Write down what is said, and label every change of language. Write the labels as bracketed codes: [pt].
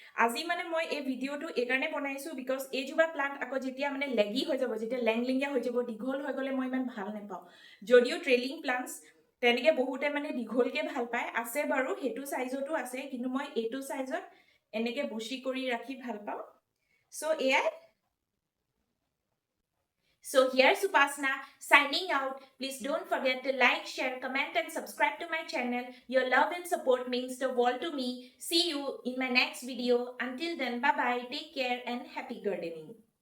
[as] আজি মানে মই এই ভিডিঅ'টো এইকাৰণে বনাইছোঁ, বিকজ এইজোপা প্লান্ট আকৌ যেতিয়া মানে লেগি হৈ যাব, যেতিয়া লেংলিঙীয়া হৈ যাব, দীঘল হৈ গ'লে মই ইমান ভাল নাপাওঁ। যদিও ট্ৰেইলিং প্লান্টছ তেনেকৈ বহুতে মানে দীঘলকৈ ভাল পায়, আছে বাৰু সেইটো চাইজতো আছে, কিন্তু মই এইটো চাইজত এনেকৈ বুচি কৰি ৰাখি ভাল পাওঁ। চ' এয়াই। [en] So here's Upasna signing out. Please don't forget to like, share, comment and subscribe to my channel. Your love and support means the world to me. See you in my next video. Until then, bye bye, take care and happy gardening.